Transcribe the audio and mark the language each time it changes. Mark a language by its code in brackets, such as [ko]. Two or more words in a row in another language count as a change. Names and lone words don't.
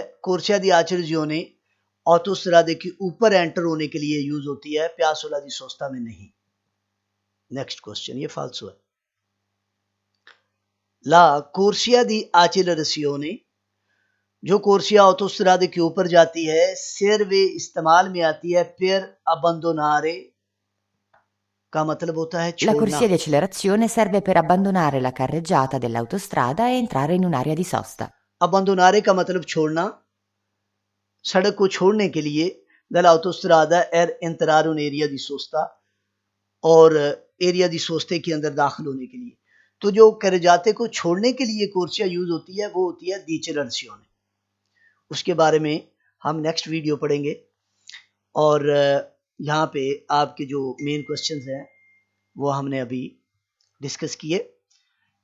[it] corsia di accelerazione [hi] ऑटोस्ट्रादे के ऊपर एंटर होने के लिए यूज होती है, [it] piazzola di sosta [hi] में नहीं। नेक्स्ट क्वेश्चन, ये फाल्सो है। [it] la corsia di accelerazione, [hi] जो कोर्सिया ऑटोस्ट्रादे के ऊपर जाती है, सर्वे इस्तेमाल में आती है [it] per abbandonare [hi] का मतलब होता है [it] La [hi] छोड़ना। [it] corsia di accelerazione serve per abbandonare la carreggiata dell'autostrada e entrare in un'area di sosta. [hi] Abbandonare का मतलब छोड़ना, सड़क को छोड़ने के लिए [it] dell'autostrada er entrare un'area di sosta, [hi] और [it] area di sosta [hi] के अंदर दाखिल होने के लिए। तो जो करजाते को छोड़ने के लिए कोर्सिया यूज होती है वो होती है डिचेलर्सियोने। उसके बारे में हम नेक्स्ट वीडियो पढ़ेंगे। और यहाँ पे आपके जो मेन क्वेश्चंस हैं वो हमने अभी डिस्कस किए।